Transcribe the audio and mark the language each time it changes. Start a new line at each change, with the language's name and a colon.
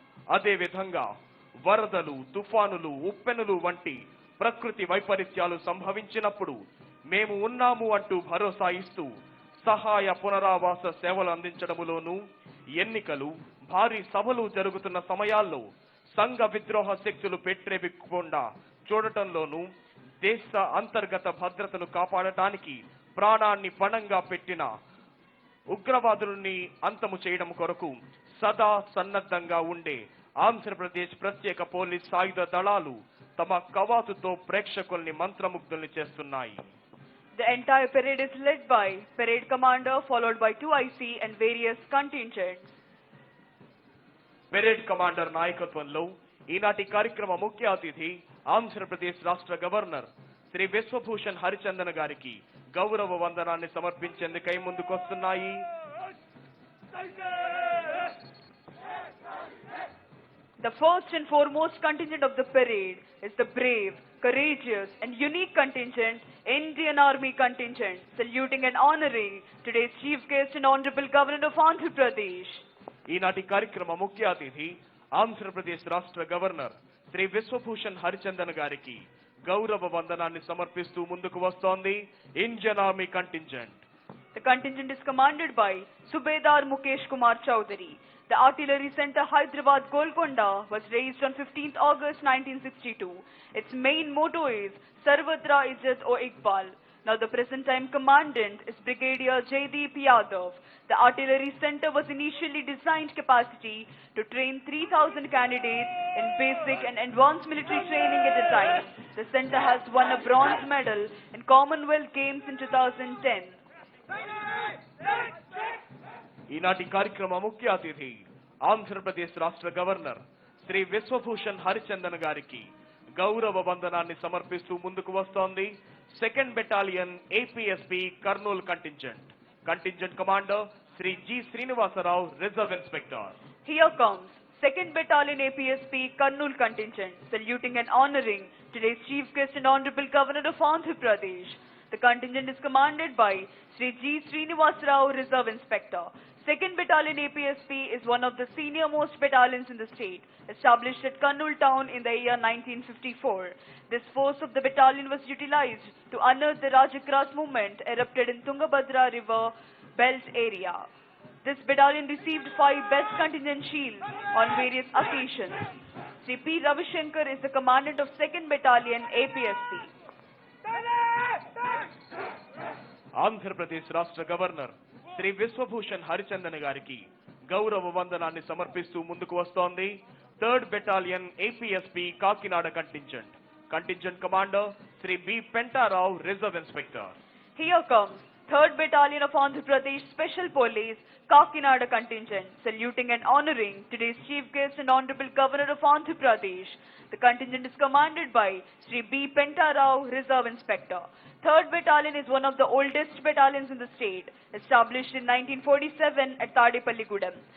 Telugu: అదే విధంగా వరదలు, తుఫానులు, ఉప్పెనులు వంటి ప్రకృతి వైపరీత్యాలు సంభవించినప్పుడు మేము ఉన్నాము అంటూ భరోసా ఇస్తూ సహాయ పునరావాస సేవలు అందించడములోనూ, ఎన్నికలు, భారీ సభలు జరుగుతున్న సమయాల్లో సంఘ విద్రోహ శక్తులు పెట్టిరెవిక్కకుండా చూడటంలోనూ, దేశ అంతర్గత భద్రతను కాపాడటానికి ప్రాణాన్ని పణంగా పెట్టిన ఉగ్రవాదుల్ని అంతము చేయడం కొరకు సదా సన్నద్ధంగా ఉండే ఆంధ్రప్రదేశ్ ప్రత్యేక పోలీస్ సాయుధ దళాలు తమ కవాతుతో ప్రేక్షకుల్ని మంత్రముగ్ధుల్ని చేస్తున్నాయి.
English: The entire parade is led by parade commander followed by 2 IC and various contingents.
Telugu: Parade commander నాయకత్వంలో ఈనాటి కార్యక్రమ ముఖ్య అతిథి ఆంధ్రప్రదేశ్ రాష్ట్ర గవర్నర్ శ్రీ విశ్వభూషణ్ హరిచందన్ గారికి గౌరవ వందనాన్ని సమర్పించేందుకై ముందుకొస్తున్నాయి.
English: The first and foremost contingent of the parade is the brave, courageous and unique contingent, Indian Army contingent, saluting and honoring today's chief guest and honorable governor of Andhra Pradesh.
Telugu: ఈనాటి కార్యక్రమ ముఖ్య అతిథి ఆంధ్రప్రదేశ్ రాష్ట్ర governor Shri Vishwabhushan Harichandan గారికి గౌరవ వందనాన్ని సమర్పిస్తూ ముందుకు వస్తోంది Indian army contingent.
English: The contingent is commanded by Subedar Mukesh Kumar Chowdhury. The Artillery Center Hyderabad Golconda was raised on 15th August 1962. Its main motto is Sarvatra Izzat o Iqbal. Now the present time commandant is Brigadier Jaideep Yadav. The Artillery Center was initially designed capacity to train 3,000 candidates in basic and advanced military training at a time. The center has won a bronze medal in Commonwealth Games in 2010.
Telugu: ఈనాటి కార్యక్రమ ముఖ్య అతిథి ఆంధ్రప్రదేశ్ రాష్ట్ర governor Shri Vishwabhushan Harichandan గారికి గౌరవ వందనాన్ని సమర్పిస్తూ ముందుకు వస్తోంది 2nd battalion APSP Kurnool contingent. Contingent commander Shri G Srinivasarao, reserve inspector.
English: Here comes 2nd Battalion APSP Karnool contingent, saluting and honoring today's chief guest and honorable governor of Andhra Pradesh. The contingent is commanded by Sri G. Srinivas Rao, Reserve Inspector. 2nd Battalion APSP is one of the senior most battalions in the state, established at Karnool town in the year 1954. This force of the battalion was utilized to unearth the Rajagras movement erupted in Tungabhadra River Belt area. This battalion received 5 Best Contingent Shields on various occasions. Sri P. Ravishankar is the commandant of 2nd Battalion APSP.
Telugu: Andhra Pradesh రాష్ట్ర governor Shri Vishwabhushan Harichandan గారికి గౌరవ వందనాన్ని సమర్పిస్తూ ముందుకు వస్తోంది 3rd battalion APSP Kakinada contingent. Contingent commander Shri B Pentarao, reserve inspector.
English: Here comes 3rd Battalion of Andhra Pradesh Special Police Kakinada contingent, saluting and honoring today's chief guest and honorable governor of Andhra Pradesh. The contingent is commanded by Sri B. Pentarao, Reserve Inspector. 3rd Battalion is one of the oldest battalions in the state, established in 1947 at Tadepalligudem.